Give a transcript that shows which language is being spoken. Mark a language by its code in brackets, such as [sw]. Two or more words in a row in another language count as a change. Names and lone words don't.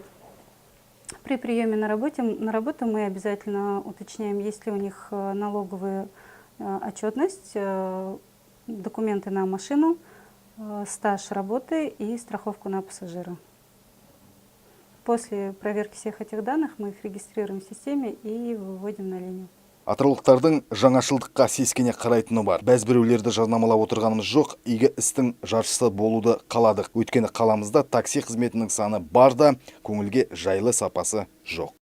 [ru] При приеме на работу мы обязательно уточняем, есть ли у них налоговая отчетность, документы на машину, стаж работы и страховку на пассажира. После проверки всех этих данных мы их регистрируем в системе и выводим на линию. [kk] Атыраулықтардың жаңашылдыққа сескене қарайтыны бар. Біз біреулерді жарнамалап отырғанымыз жоқ, игі істің жаршысы болуды қаладық. Өйткені қаламызда такси қызметінің саны бар да, көңілге жайлы сапасы жоқ.